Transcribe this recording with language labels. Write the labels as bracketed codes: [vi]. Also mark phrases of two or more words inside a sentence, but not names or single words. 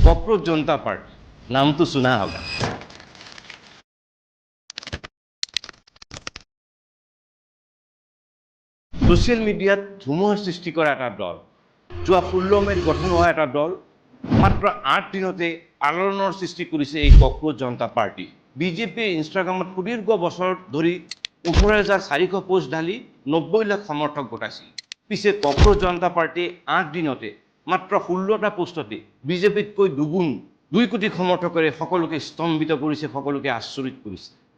[hi] कॉकरोच जनता पार्टी नाम तो सुना होगा। [en] social mediaত [as] ধুমুহাৰ সৃষ্টি কৰা এটা দল, যোৱা 16 মে'ত গঠন হোৱা এটা দল, মাত্ৰ 8 দিনতে আলোড়নৰ সৃষ্টি কৰিছে এই ককৰোচ জনতা পাৰ্টি। বিজেপিয়ে ইনষ্টাগ্ৰামত সুদীৰ্ঘ বছৰ ধৰি 18,400 পোষ্ট ঢালি 90 লাখ সমৰ্থক গোটাইছিল। পিছে ককৰোচ জনতা পাৰ্টিয়ে 8 দিনতে মাত্ৰ 16টা পোষ্টতে বিজেপিতকৈ দুগুণ 2 কোটি সমৰ্থকৰে সকলোকে স্তম্ভিত কৰিছে, সকলোকে আচৰিত কৰিছে।